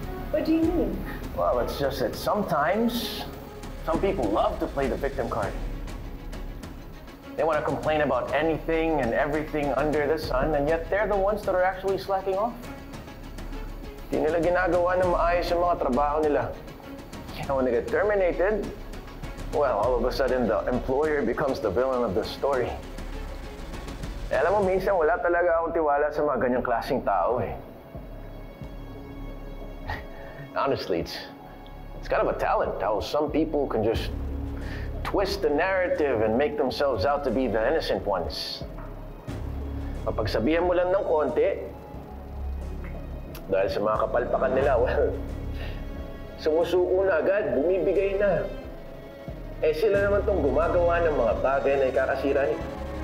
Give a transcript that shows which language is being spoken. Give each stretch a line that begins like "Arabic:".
English: What do you mean? Well, it's just that sometimes some people love to play the victim card. They want to complain about anything and everything under the sun, and yet they're the ones that are actually slacking off.
Filipino: Di nila ginagawa ng maayos yung mga trabaho nila.
English: And when they get terminated, well, all of a sudden the employer becomes the villain of the story.
Filipino: Eh, alam mo, minsan wala talaga akong tiwala sa mga ganyang klaseng tao eh.
English: Honestly, it's kind of a talent how some people can just twist the narrative and make themselves out to be the innocent ones.
Filipino: Mapagsabihan mo lang ng konti, dahil sa mga kapalpakan nila, well, sumusuko na agad, bumibigay na. Eh sila naman tong gumagawa ng mga bagay na ikakasira niya.